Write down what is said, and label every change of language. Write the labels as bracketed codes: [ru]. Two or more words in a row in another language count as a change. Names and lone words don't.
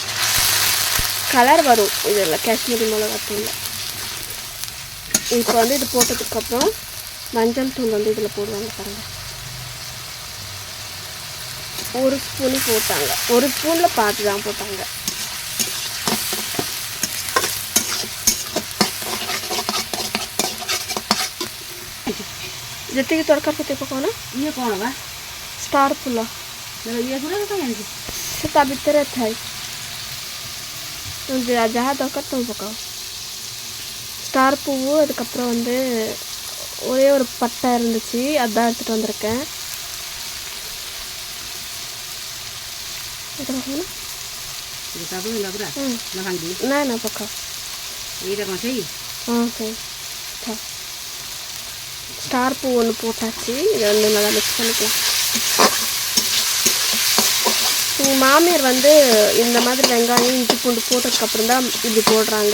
[ta] கலர் வரும் இதில் காஷ்மீரி மிளகாத்தூள். இப்போ வந்து இது போட்டதுக்கப்புறம் மஞ்சள் தூள் வந்து இதில் போடுவாங்க பாருங்கள். 1 ஸ்பூன் போட்டாங்க. 1 ஸ்பூனில் பார்த்து தான் போட்டாங்க. [or] ଯେତିକି ଦରକାର ସେତିକି ପକାଉନା। ଇଏ କ'ଣ ବା? ଷ୍ଟାର ଫୁଲ। ଇଏ ଗୁଡ଼ା କାହିଁ ସେ ତା ଭିତରେ ଥାଏ। ଯାହା ଦରକାର ତମେ ପକାଅ। [ta] ஸ்டார் பூவு, அதுக்கப்புறம் வந்து ஒரே ஒரு பட்டை இருந்துச்சு, அதான் எடுத்துகிட்டு வந்திருக்கேன். [or] ନା ପକାଅ। [ta] சரி. ஸ்டார் பூ ஒன்று போட்டாச்சு. இதை வந்து நல்லா மிக்ஸ் பண்ணிக்கலாம். உங்கள் மாமியார் வந்து இந்த மாதிரி வெங்காயம் இஞ்சி பூண்டு போட்டதுக்கப்புறம் தான் இப்படி போடுறாங்க.